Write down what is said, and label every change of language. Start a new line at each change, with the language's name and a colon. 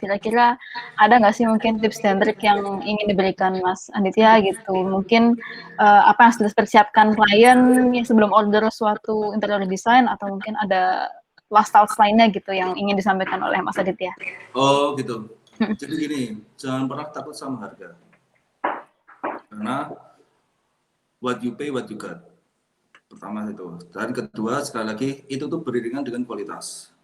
Indonesian: Kira-kira ada nggak sih mungkin tips dan trik yang ingin diberikan Mas Anditya gitu? Mungkin apa yang sudah dipersiapkan klien sebelum order suatu interior design, atau mungkin ada
English: last thoughts
Indonesian: lainnya gitu yang ingin disampaikan oleh Mas Aditya? Oh gitu. Jadi gini, jangan pernah takut sama harga.
English: Karena what you pay, what you got.
Indonesian: Pertama itu. Dan kedua, sekali lagi, itu tuh beriringan dengan kualitas.